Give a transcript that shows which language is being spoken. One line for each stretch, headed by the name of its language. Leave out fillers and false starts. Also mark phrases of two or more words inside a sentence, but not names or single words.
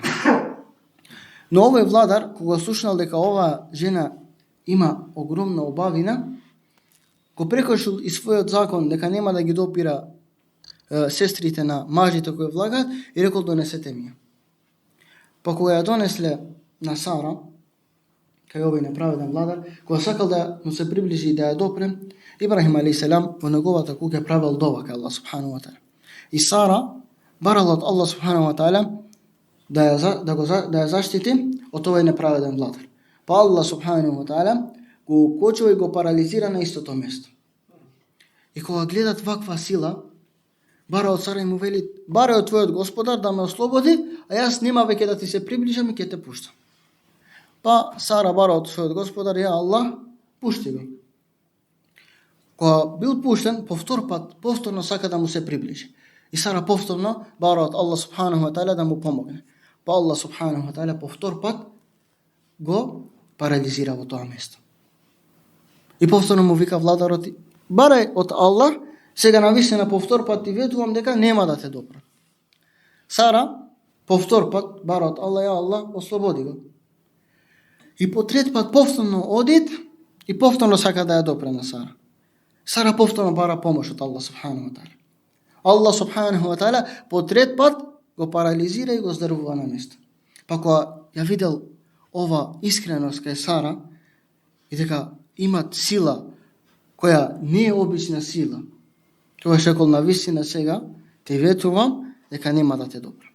Macedonian: Но овој владар, кога слушнал дека оваа жена има огромна убавина, го прекршил и својот закон дека нема да ги допира сестрите на мажите кои влагаат и рекол: донесете ми ја. Па кога ја донесле на Сара, кај овој неправеден владар, кога сакал да му се приближи и да ја допре, Ибрахим алейхиселам во неговата куќа правил дова кај Аллах
Arabic: سبحانه وتعالى.
Macedonian: И Сара барала од Аллах
Arabic: سبحانه وتعالى
Macedonian: да ја заштити од овој неправеден владар. Па Аллах
Arabic: سبحانه وتعالى
Macedonian: го укочува и го парализира на истото место. И кога гледат ваква сила, бара од Сара и му вели: барај од твојот Господар да ме ослободи, а јас нема веќе да ти се приближам и ќе те пуштам. Па Сара бара од својот Господар:
Arabic: يا الله,
Macedonian: пушти го. Кога бил пуштен, повторно сака да му се приближи. И Сара повторно бара од Аллах
Arabic: سبحانه وتعالى
Macedonian: да му помогне. Па Аллах
Arabic: سبحانه وتعالى
Macedonian: повтор пат го парализира во тоа место. И повторно му вика владарот: барај од Аллах, сега навистина повтор пат ти ветувам дека нема да те допра. Сара Повтор пат бара од Аллах,
Arabic: يا الله,
Macedonian: ослободи го. И по трет пат повторно одит и повторно сака да ја допре на Сара. Сара повторно бара помош од Аллах
Arabic: سبحانه وتعالى.
Macedonian: Аллах
Arabic: سبحانه وتعالى
Macedonian: по трет пат го парализира и го здрвува на место. Па кога ја видел ова искреност кај Сара и дека имат сила која не е обична сила, тоа шекол на вистина сега те ветувам дека нема да те допре.